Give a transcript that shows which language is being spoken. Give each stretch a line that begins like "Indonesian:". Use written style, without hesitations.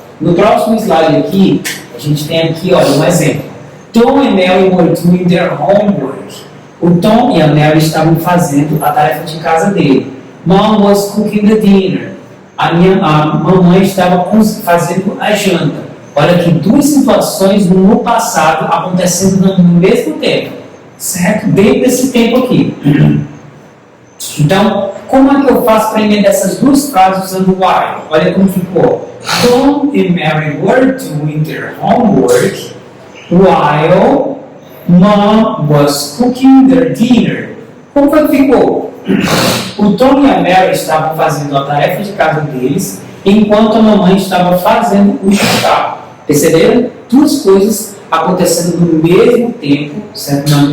Portuguese: No próximo slide aqui, a gente tem aqui, olha, um exemplo.
English: Tom e Mary were doing their homework.
Portuguese: O Tom e a Mary estavam fazendo a tarefa de casa dele.
English: Mom was cooking the dinner.
Portuguese: A mamãe estava fazendo a janta. Olha aqui, duas situações no passado acontecendo no mesmo tempo, certo? Dentro desse tempo aqui. Então, como é que eu faço para emendar essas duas frases usando while? Olha como ficou.
English: Tom e Mary were doing their homework while Mom was cooking their dinner.
Portuguese: Como foi que ficou? O Tom e a Mary estavam fazendo a tarefa de casa deles, enquanto a mamãe estava fazendo o jantar. Perceberam? Duas coisas acontecendo no mesmo tempo, certo?